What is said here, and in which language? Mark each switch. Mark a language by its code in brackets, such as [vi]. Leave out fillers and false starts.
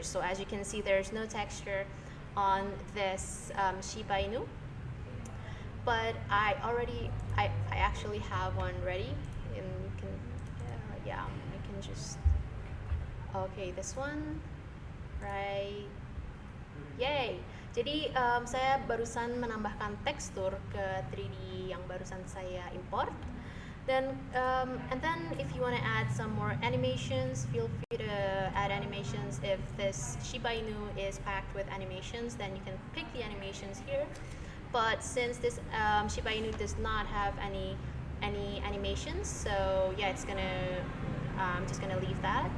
[en] So as you can see, there's no texture on this Shiba Inu, but I actually have one ready. And you can, I can just, this one, right? Yay! [id] Jadi saya barusan menambahkan tekstur ke 3D yang barusan saya import. [en] And then if you want to add some more animations, feel free to add animations. If this Shiba Inu is packed with animations, then you can pick the animations here. But since this Shiba Inu does not have any animations, so yeah, I'm just gonna leave that.